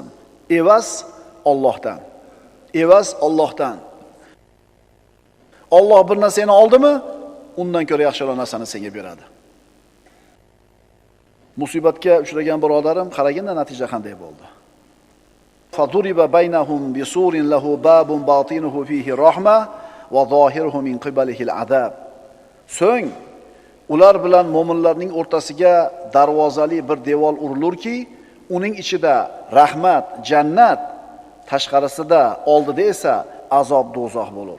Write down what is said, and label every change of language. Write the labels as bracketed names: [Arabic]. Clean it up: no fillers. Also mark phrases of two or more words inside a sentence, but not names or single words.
[Uzbek] Evaz Allohdan. Evaz Allohdan. Alloh bir narsani oldimi, undan ko'ra yaxshiroq narsani senga beradi. Musibatga uchragan birodarim, qaraganda natija qanday bo'ldi. [Arabic] فضرب بينهم بسور له باب باطنه فيه الرحمة وظاهره من قبله العذاب. [Uzbek] So'ng ular bilan mo'minlarning o'rtasiga darvozali bir devor urilurki, uning ichida rahmat, jannat, tashqarisida, oldida esa azob, do'zax bo'lur.